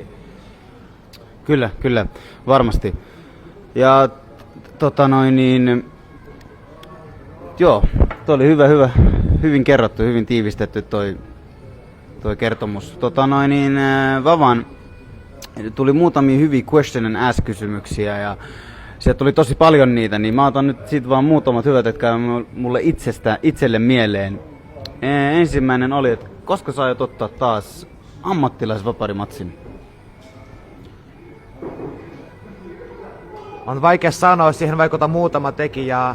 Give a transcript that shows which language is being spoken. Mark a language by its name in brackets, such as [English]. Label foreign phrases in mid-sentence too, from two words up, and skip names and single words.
[Finnish] Kyllä, varmasti. Ja joo, toi oli hyvin kerrottu, hyvin tiivistetty toi kertomus. Vavan tuli muutamia hyviä [English] question and ask [Finnish] -kysymyksiä ja sieltä tuli tosi paljon niitä, niin mä otan nyt siitä vaan muutamat hyvät, jotka käy mulle itselle mieleen. Ensimmäinen oli, että koska sä aiot ottaa taas ammattilaisvaparimatsin? On vaikea sanoa, siihen vaikuttaa muutama tekijä.